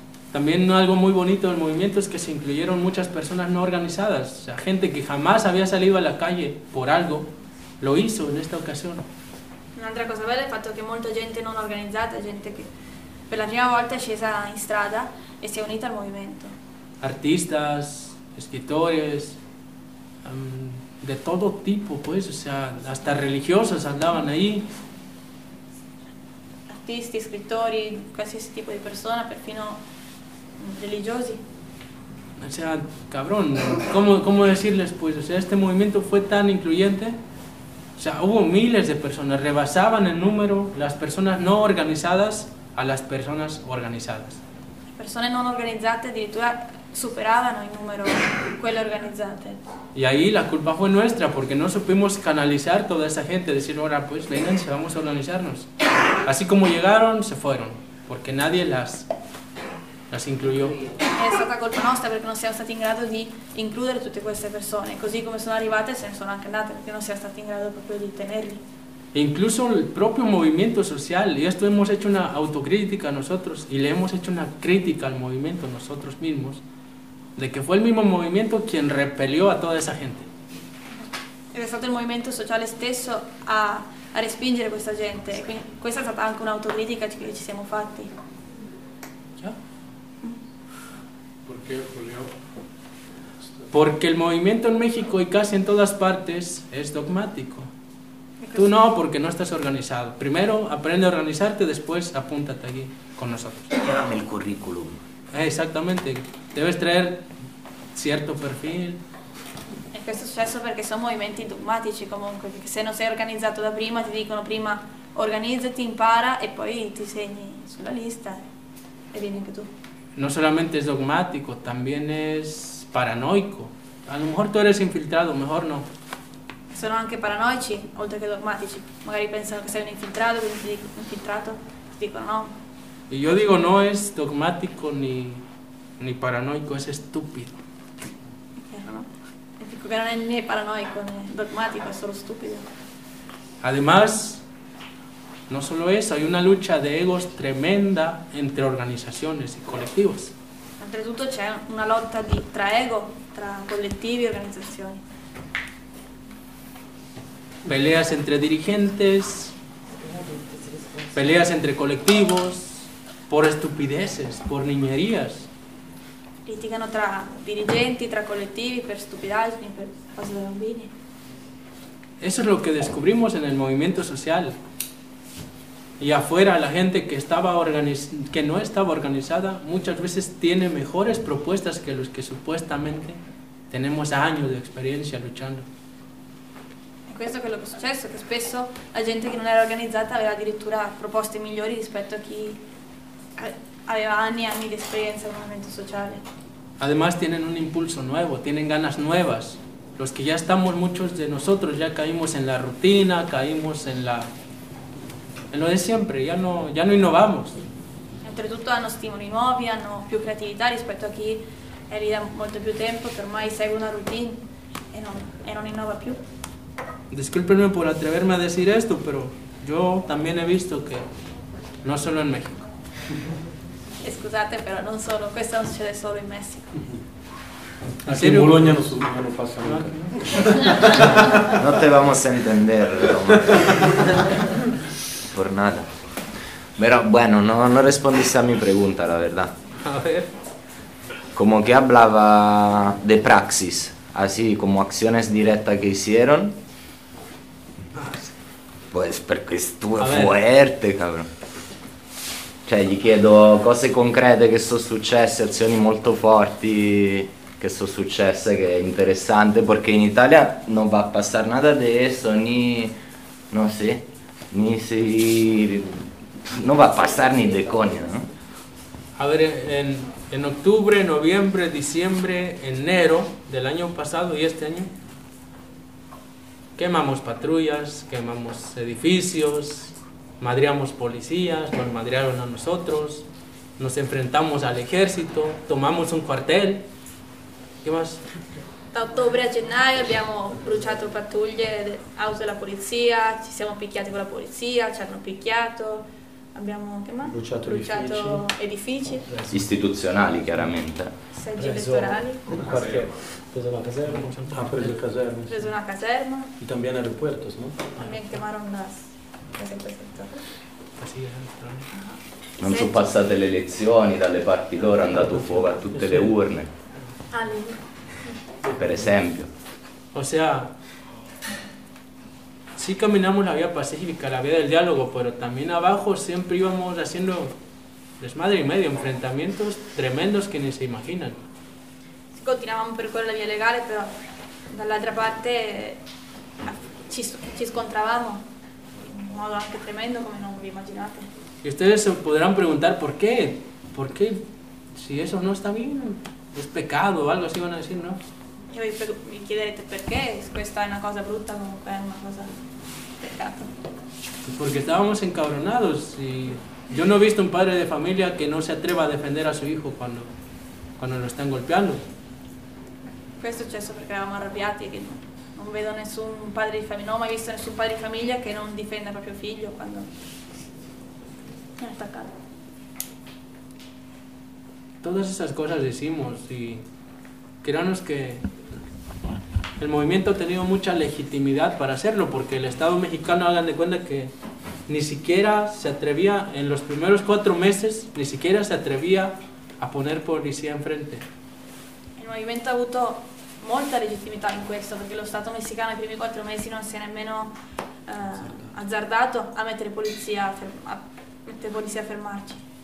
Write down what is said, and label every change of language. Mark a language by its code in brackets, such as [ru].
[es] También algo muy bonito del movimiento es que se incluyeron muchas personas no organizadas, o sea, gente que jamás había salido a la calle por algo, lo hizo en esta ocasión. [it] Un'altra cosa bella è il fatto che molta gente non organizzata, gente che per la prima volta è scesa in strada e si è unita al movimento. [es] Artistas, escritores, de todo tipo, pues, o sea, hasta religiosos andaban ahí. [it] Artisti, scrittori, qualsiasi tipo di persona, perfino religiosi. [es] O sea, cabrón, ¿cómo decirles? Pues, o sea, este movimiento fue tan incluyente. O sea, hubo miles de personas, rebasaban el número las personas no organizadas a las personas organizadas. [it] Le persone non organizzate addirittura superavano il numero quelle organizzate. [es] Y ahí la culpa fue nuestra, porque no supimos canalizar toda esa gente, decir, ahora pues vénganse, vamos a organizarnos. Así como llegaron, se fueron, porque nadie las incluyó. [it] È stata colpa nostra perché non siamo stati in grado di includere tutte queste persone, così come sono arrivate se ne sono anche andate, perché non siamo stati in grado proprio di tenerli. E incluso il proprio movimento sociale, e questo abbiamo fatto una autocritica a nosotros, e le abbiamo fatto una critica al movimento [es] nosotros mismos, [it] de che fue il mismo movimento [es] quien repelió [it] a tutta esa gente. Ed è stato il movimento sociale stesso a respingere questa gente, quindi questa è stata anche un'autocritica che ci siamo fatti. [es] ¿Por qué, Julio? Porque el movimiento en México y casi en todas partes es dogmático. Tú no, porque no estás organizado. Primero aprende a organizarte, después apúntate aquí con nosotros. Llévame el currículum. Exactamente. Debes traer cierto perfil. Es que esto sucede porque son movimientos dogmáticos, comunque. Porque si no [it] sei organizado da prima, [es] te dicen [it] prima [es] organízate, [it] impara y poi ti segni sulla lista. E vieni anche tu. [es] no solamente es dogmático, también es paranoico. A lo mejor tú eres infiltrado, mejor no. [it] Sono anche paranoici, oltre che dogmatici. Magari pensano che sei un infiltrato, quindi ti dico infiltrato, ti dicono no. E io dico no, [es] es dogmatico ni paranoico, es estúpido. [it] E dico che non è né paranoico né dogmatico, è solo stupido. [es] Además, no solo eso, hay una lucha de egos tremenda entre organizaciones y colectivos. [it] Oltretutto c'è una lotta tra ego, tra collettivi e organizzazioni. [es] Peleas entre dirigentes, peleas entre colectivos, por estupideces, por niñerías. [it] Litigano tra dirigenti, tra collettivi, per stupidaggini, per cose da bambini. [es] Eso es lo que descubrimos en el movimiento social. Y afuera la gente que no estaba organizada muchas veces tiene mejores propuestas que los que supuestamente tenemos años de experiencia luchando. [it] E questo è quello che è successo, che spesso la gente che non era organizzata aveva addirittura proposte migliori rispetto a chi aveva anni e anni di esperienza nel movimento sociale. [es] Además tienen un impulso nuevo, tienen ganas nuevas. Los que ya estamos, muchos de nosotros ya caímos en la rutina, caímos en lo de siempre, ya no innovamos. [it] Oltretutto hanno stimoli nuovi, hanno più creatività rispetto a chi è lì da molto più tempo, che ormai segue una routine e non innova più. [es] Discúlpenme por atreverme a decir esto, pero yo también he visto que no solo en México. [it] Scusate, [es] pero no solo, esto no sucede solo en México. Así en Bologna no sucede, no pasa nada. No te vamos a entender, Roma. Por nada. Pero bueno, no respondiste a mi pregunta, la verdad. A ver. Como que hablaba de praxis, así como acciones directas que hicieron. [it] Pues perché è forte, cabrón. Cioè, gli chiedo cose concrete che sono successe, azioni molto forti che sono successe, che è interessante, perché in Italia non va a passare nada di questo, non va a passare [es] ni de coña, [it] no? [es] A ver, en octubre, noviembre, diciembre, enero del año pasado y este año quemamos patrullas, quemamos edificios, madreamos policías, nos madrearon a nosotros, nos enfrentamos al ejército, tomamos un cuartel. ¿Qué más? [it] Da ottobre a gennaio abbiamo bruciato pattuglie, auto della polizia, ci siamo picchiati con la polizia, ci hanno picchiato, abbiamo bruciato edifici. Istituzionali, chiaramente. Seggi elettorali. Un quartier. Preso una caserma, preso una caserma. E anche aeroporti, no? [es] También quemaron las casas [it] elettorali. Non sono passate le elezioni, dalle parti loro è andato fuoco a tutte le urne. Per esempio. [es] O sea, sì, caminamos la via pacifica, la via del dialogo, pero también abajo siempre íbamos haciendo desmadre y medio, enfrentamientos tremendos que ni se imaginan. [it] Continuavamo per quella via legale, però dall'altra parte ci scontravamo in un modo anche tremendo come non vi immaginate. [es] E ustedes se podrán preguntar [it] perché? Perché? [es] Si eso no está bien, es pecado o algo así van a decir, no? [it] E voi vi chiederete perché, questa è una cosa brutta, comunque è una cosa peccato. Perché stavamo [es] incabronados y yo no he visto un padre de familia que no se atreva a defender a su hijo cuando lo están golpeando. [it] Questo è successo perché eravamo arrabbiati, che non vedo nessun padre di famiglia, non ho mai visto nessun padre di famiglia che non difenda proprio figlio quando è attaccato. [es] Todas esas cosas hicimos y créanos que el movimiento ha tenido mucha legitimidad para hacerlo, porque el Estado mexicano, hagan de cuenta que ni siquiera se atrevía, en los primeros 4 meses, ni siquiera se atrevía a poner policía enfrente. El movimiento [it] ha avuto molta legittimità in questo, perché lo Stato messicano nei primi 4 mesi non si è nemmeno azzardato a mettere polizia a fermarci.